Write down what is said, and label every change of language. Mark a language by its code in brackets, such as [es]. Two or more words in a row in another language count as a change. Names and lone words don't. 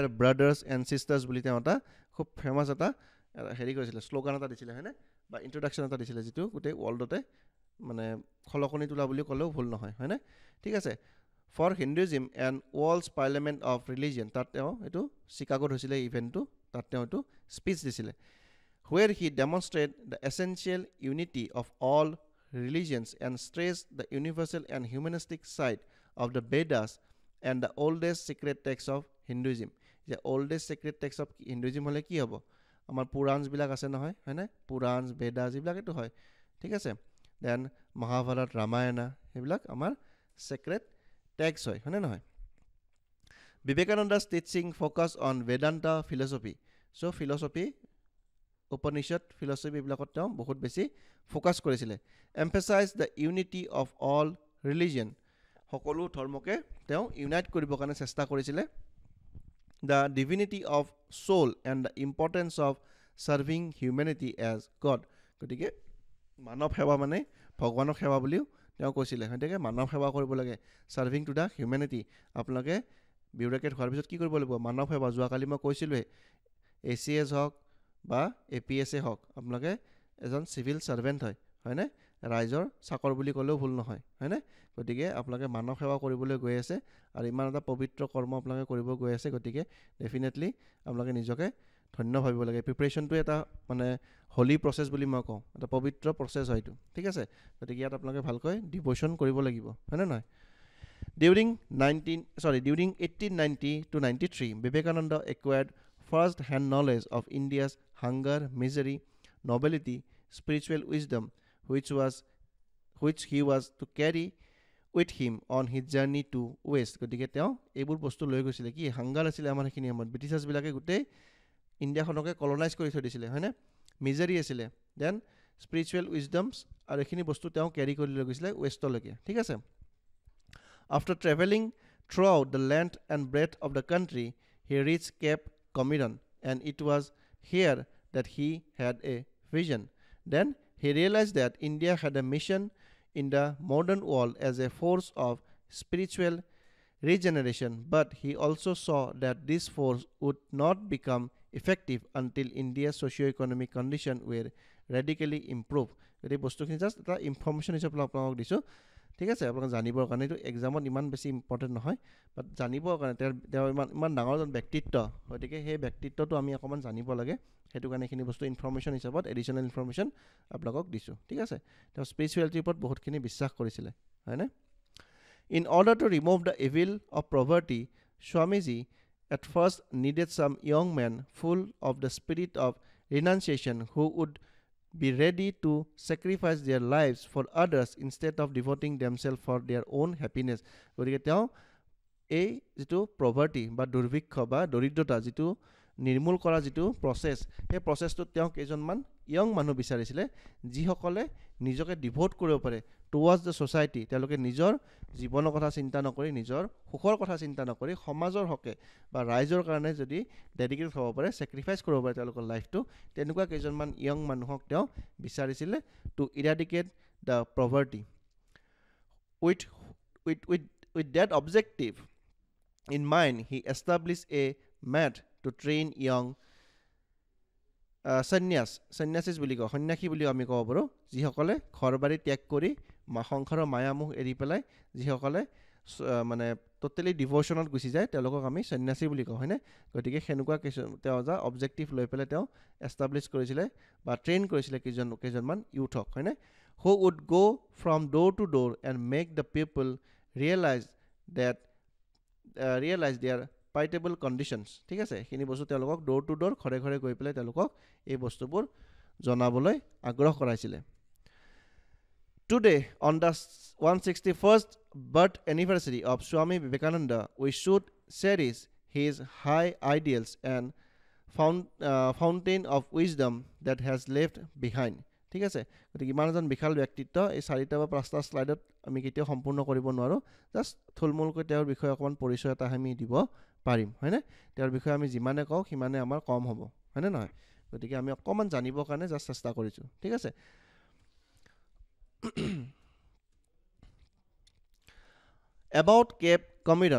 [en] brothers and sisters [as] বুলি তেওঁ এটা খুব ফেমাছ এটা হেৰি কৰিছিলে শ্লোগান এটা দিছিলে হয়নে বা ইণ্ট্ৰডাকশ্যন এটা দিছিলে যিটো গোটেই ৱৰ্ল্ডতে মানে খলকনি তোলা বুলি ক'লেও ভুল নহয় হয়নে ঠিক আছে [en] for Hinduism and Worlds Parliament of Religion [as] তাত তেওঁ এইটো চিকাগোত হৈছিলে ইভেণ্টটো তাত তেওঁ এইটো স্পীচ দিছিলে [en] where he demonstrated the essential unity of all religions and stressed the universal and humanistic side of the Vedas and the oldest sacred text of Hinduism. The oldest sacred text of Hinduism [as] হলে কি হ'ব আমাৰ পুৰাণছ বিলাক আছে নহয় হয়নে পুৰাণছ বেদাস এইবিলাকেতো হয় ঠিক আছে দেন মহাভাৰত ৰামায়ণ এইবিলাক আমাৰ [en] sacred text [as] হয়নে নহয় [en] বিবেকানন্দা's teaching focus on Vedanta philosophy so philosophy [as] উপনিষদ ফিলচফি এইবিলাকত তেওঁ বহুত বেছি ফ'কাছ কৰিছিলে [en] emphasize the unity of all religion [as] সকলো ধৰ্মকে তেওঁ ইউনাইট কৰিবৰ কাৰণে চেষ্টা কৰিছিলে [en] the divinity of soul and the importance of serving humanity as God [as] গতিকে মানৱ সেৱা মানে ভগৱানক সেৱা বুলিও তেওঁ কৈছিলে গতিকে মানৱ সেৱা কৰিব লাগে [en] serving to the humanity [as] আপোনালোকে বিউৰ'ক্ৰেট হোৱাৰ পিছত কি কৰিব লাগিব মানৱ সেৱা যোৱাকালি মই কৈছিলোঁৱে ACS হওক বা APSA হওক আপোনালোকে এজন [en] civil servant [as] হয়নে ৰাইজৰ চাকৰ বুলি ক'লেও ভুল নহয় হয়নে গতিকে আপোনালোকে মানৱ সেৱা কৰিবলৈ গৈ আছে আৰু ইমান এটা পবিত্ৰ কৰ্ম আপোনালোকে কৰিব গৈ আছে গতিকে ডেফিনেটলি আপোনালোকে নিজকে ধন্য ভাবিব লাগে প্ৰিপেৰেশ্যনটো এটা মানে [en] holy process [as] বুলি মই কওঁ এটা পবিত্ৰ প্ৰচেছ হয়তো ঠিক আছে গতিকে ইয়াত আপোনালোকে ভালকৈ ডিভ'শ্যন কৰিব লাগিব হয়নে নহয় during [en] 1890 to 93 Vivekananda acquired first hand knowledge of India's hunger, misery, nobility, spiritual wisdom, which he was to carry with him on his journey to west [as] গতিকে তেওঁ এইবোৰ বস্তু লৈ গৈছিলে কি হাংগাৰ আছিলে আমাৰ সেইখিনি সময়ত ব্ৰিটিছাৰ্ছবিলাকে গোটেই ইণ্ডিয়াখনকে কলনাইজ কৰি থৈ দিছিলে হয়নে মিজাৰী আছিলে দেন [en] spiritual wisdoms [as] আৰু এইখিনি বস্তু তেওঁ কেৰি কৰি লৈ গৈছিলে ৱেষ্টলৈকে ঠিক আছে [en] after traveling through out the land and breadth of the country he reach Cape Comiron and it was here that he had a vision. Then he realized that India had a mission in the modern world as a force of spiritual regeneration, but he also saw that this force would not become effective until India's socio-economic condition were radically improved. [as] এই বস্তুখিনি জাষ্ট এটা ইনফৰ্মেশ্যন হিচাপে আপোনালোকক দিছোঁ ঠিক আছে আপোনালোকে জানিবৰ কাৰণে এইটো এক্সামত ইমান বেছি ইম্পৰ্টেণ্ট নহয় বাট জানিবৰ কাৰণে তেওঁ ইমান ডাঙৰ এজন ব্যক্তিত্ব গতিকে সেই ব্যক্তিত্বটো আমি অকণমান জানিব লাগে সেইটো কাৰণে এইখিনি বস্তু ইনফৰ্মেশ্যন হিচাপত [en] additional information [as] আপোনালোকক দিছোঁ ঠিক আছে তেওঁ স্পিৰিচুৱেলিটিৰ ওপৰত বহুতখিনি বিশ্বাস কৰিছিলে হয়নে [en] in order to remove the evil of poverty Swamiji at first needed some young men full of the spirit of renunciation who would be ready to sacrifice their lives for others instead of devoting themselves for their [as] own happiness গতিকে তেওঁ এই যিটো প্ৰভাৰ্টি বা দুৰ্ভিক্ষ বা দৰিদ্ৰতা যিটো নিৰ্মূল কৰা যিটো প্ৰচেছ সেই প্ৰচেছটোত তেওঁ কেইজনমান য়ং মানুহ বিচাৰিছিলে যিসকলে নিজকে ডিভোট কৰিব পাৰে [en] towards the society [as] তেওঁলোকে নিজৰ জীৱনৰ কথা চিন্তা নকৰি নিজৰ সুখৰ কথা চিন্তা নকৰি সমাজৰ হকে বা ৰাইজৰ কাৰণে যদি ডেডিকেট হ'ব পাৰে ছেক্ৰিফাইচ কৰিব পাৰে তেওঁলোকৰ লাইফটো তেনেকুৱা কেইজনমান য়ং মানুহক তেওঁ বিচাৰিছিলে [en] to eradicate the poverty with that objective in mind he established a mat to train young [as] সন্ন্যাসী বুলি কওঁ সন্ন্যাসী বুলি আমি ক'ব পাৰোঁ যিসকলে ঘৰ বাৰী ত্যাগ কৰি সংসাৰৰ মায়ামোহ এৰি পেলাই যিসকলে মানে টোটেলি ডিভ'শ্যনত গুচি যায় তেওঁলোকক আমি সন্ন্যাসী বুলি কওঁ হয়নে গতিকে সেনেকুৱা তেওঁ এটা অবজেক্টিভ লৈ পেলাই তেওঁ এষ্টাব্লিছ কৰিছিলে বা ট্ৰেইন কৰিছিলে কেইজনমান ইউথক হয়নে [en] who would go from door to door and make the people realize their respectable conditions [as] ঠিক আছে এইখিনি বস্তু তেওঁলোকক ডোৰ টু ডোৰ ঘৰে ঘৰে গৈ পেলাই তেওঁলোকক এই বস্তুবোৰ জনাবলৈ আগ্ৰহ কৰাইছিলে [en] Today, on the 161st birth anniversary of Swami Vivekananda, we should cherish his high ideals and fountain of wisdom that has left behind. [as] ঠিক আছে গতিকে ইমান এজন বিশাল ব্যক্তিত্ব এই চাৰিটা বা পাঁচটা স্লাইডত আমি কেতিয়াও সম্পূৰ্ণ কৰিব নোৱাৰোঁ জাষ্ট থুলমূলকৈ তেওঁৰ বিষয়ে অকণমান পৰিচয় এটা আমি দিব পাৰিম হয়নে তেওঁৰ বিষয়ে আমি যিমানে কওঁ সিমানে আমাৰ কম হ'ব হয়নে নহয় গতিকে আমি অকণমান জানিবৰ কাৰণে জাষ্ট চেষ্টা কৰিছোঁ ঠিক আছে About Cape Comorin.